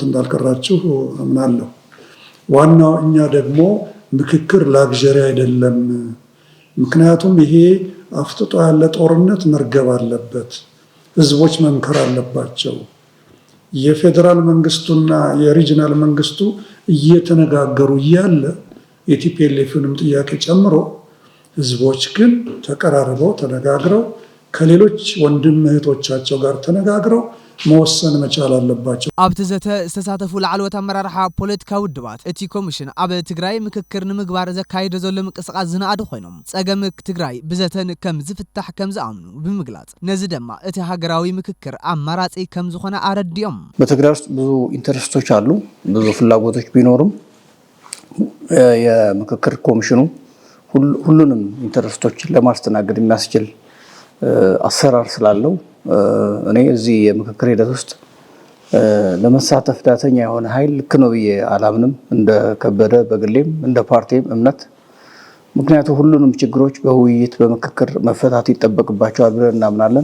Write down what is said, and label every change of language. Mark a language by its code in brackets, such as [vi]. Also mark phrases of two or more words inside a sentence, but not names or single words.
[am] እንዳልቀራችሁ አምናለሁ ዋናው እኛ ደግሞ ምክክር ላግዠሪ አይደለም ምክንያቱም ይሄ አፍጥጦ ያለ ጦርነት መርገብ አለበት ህዝቦች መምከር አለባቸው የፌደራል መንግስቱና የሪጂናል መንግስቱ እየተነጋገሩ ያለ የቲፒኤልኤፍንም ጥያቄ ጨምሮ ህዝቦች ግን ተቀራርበው ተነጋግረው ከሌሎች ወንድም እህቶቻቸው ጋር ተነጋግረው መወሰን መቻል አለባቸው [ti] ኣብቲ ዘተ ዝተሳተፉ ላዕለዎት ኣመራርሓ ፖለቲካዊ ውድባት እቲ ኮሚሽን ኣብ ትግራይ ምክክር ንምግባር ዘካይዶ ዘሎ ምንቅስቓስ ዝነኣዱ ኮይኖም ጸገም ትግራይ ብዘተን ከም ዝፍታሕ ከም ዝኣምኑ ብምግላጽ ነዚ ድማ እቲ ሃገራዊ ምክክር ኣማራጺ ከም ዝኾነ አረድዮም [am] በትግራይ ውስጥ ብዙ ኢንተረስቶች አሉ ብዙ ፍላጎቶች ቢኖሩም የምክክር ኮሚሽኑ ሁሉንም ኢንተረስቶች ለማስተናገድ የሚያስችል አሰራር ስላለው እኔ እዚህ የምክክር ሂደት ውስጥ ለመሳተፍ ዳተኛ የሆነ ኃይል ልክ ነው ብዬ አላምንም እንደ ከበደ በግሌም እንደ ፓርቲም እምነት ምክንያቱም ሁሉንም ችግሮች በውይይት በምክክር መፈታት ይጠበቅባቸዋል ብለን እናምናለን